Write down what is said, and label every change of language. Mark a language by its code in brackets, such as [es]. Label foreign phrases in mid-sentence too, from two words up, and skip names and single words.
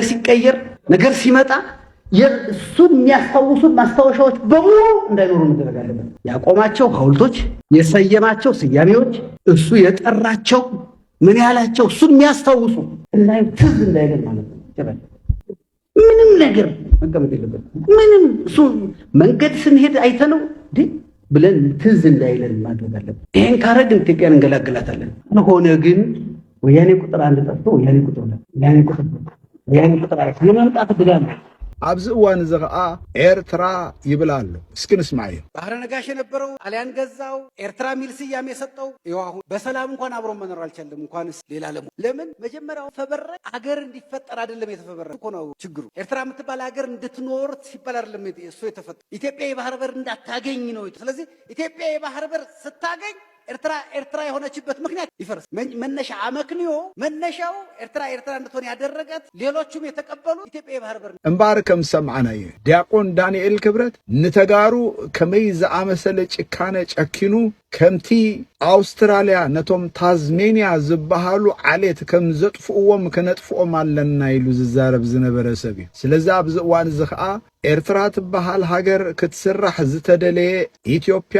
[am] ሲቀየር ነገር ሲመጣ የእሱን የሚያስታውሱት ማስታወሻዎች በሙሉ እንዳይኖሩ መደረግ አለበት። ያቆማቸው ሐውልቶች፣ የሰየማቸው ስያሜዎች፣ እሱ የጠራቸው ምን ያላቸው እሱን የሚያስታውሱ እንዳይ ትዝ እንዳይለን ማለት ነው። ምንም ነገር መቀመጥ የለበት። ምንም እሱ መንገድ ስንሄድ አይተነው ብለን ትዝ እንዳይለን ማድረግ አለበት። ይሄን ካረግን ኢትዮጵያን እንገላግላታለን። ሆነ ግን ወያኔ ቁጥር አንድ ጠፍቶ ወያኔ ቁጥር ሁለት ወያኔ ቁጥር አራት የመምጣት ድጋም [ti] ኣብዚ እዋን እዚ ከዓ ኤርትራ ይብል ኣሎ። እስኪ ንስማዕ እዩ። [am] ባህረ ነጋሽ የነበረው ጣሊያን ገዛው፣ ኤርትራ ሚል ስያሜ የሰጠው ይኸው አሁን በሰላም እንኳን አብሮ መኖር አልቻለም። እንኳንስ ሌላ ለምን መጀመሪያው ፈበረ አገር እንዲፈጠር አይደለም የተፈበረ እኮ ነው ችግሩ። ኤርትራ የምትባል ሀገር እንድትኖር ሲባል አይደለም እሱ የተፈጠረ። ኢትዮጵያ የባህር በር እንዳታገኝ ነው። ስለዚህ ኢትዮጵያ የባህር በር ስታገኝ ኤርትራ የሆነችበት ምክንያት ይፈርስ። መነሻ አመክንዮ መነሻው ኤርትራ እንድትሆን ያደረጋት ሌሎቹም የተቀበሉ ኢትዮጵያ የባህር በር [ti] እምባር ከም ሰምዓናዮ ዲያቆን ዳንኤል ክብረት ንተጋሩ ከመይ ዝኣመሰለ ጭካነ ጨኪኑ ከምቲ አውስትራሊያ ነቶም ታዝሜንያ ዝበሃሉ ዓሌት ከም ዘጥፍእዎም ከነጥፍኦም ኣለና ኢሉ ዝዛረብ ዝነበረ ሰብ እዩ። ስለዚ ኣብዚ እዋን እዚ ከዓ ኤርትራ ትበሃል ሃገር ክትስራሕ ዝተደለየ ኢትዮጵያ